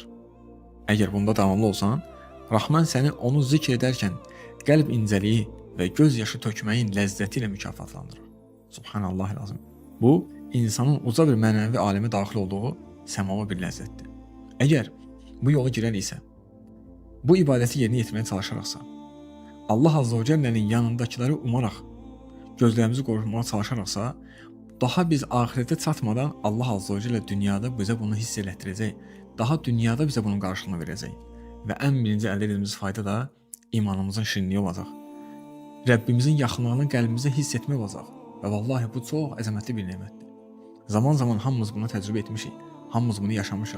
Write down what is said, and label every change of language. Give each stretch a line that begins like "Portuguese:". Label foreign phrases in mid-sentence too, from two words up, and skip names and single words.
Azerbaijani: Əgər bunda davamlı olsan, Rahman səni onu zikr edərkən qəlb incəliyi və göz yaşı tökməyin ləzzəti ilə mükafatlandırır. Subhanallah lazım. Bu, insanın uca bir mənəvi aləmə daxil olduğu səmava bir ləzzətdir. Əgər bu yola girəriksə, bu ibadəti yerinə yetirməyə çalışaraqsa, Allah Azze ve Celle'nin yanındakiləri umaraq, gözlərimizi qorumaya çalışaraqsa, daha biz ahirete çatmadan Allah
Arabic: عز وجل
Azerbaijani: dünyada bizə bunu hiss elətdirəcək, daha dünyada bizə bunun qarşılığını verəcək. Və ən birinci əldə edəcəyimiz fayda da imanımızın şirinliyi olacaq. Rəbbimizin yaxınlığını qəlbimizdə hiss etmək olacaq. Və vallahi bu çox əzəmətli bir nemətdir. Zaman-zaman hamımız bunu təcrübə etmişik, hamımız bunu yaşamışıq.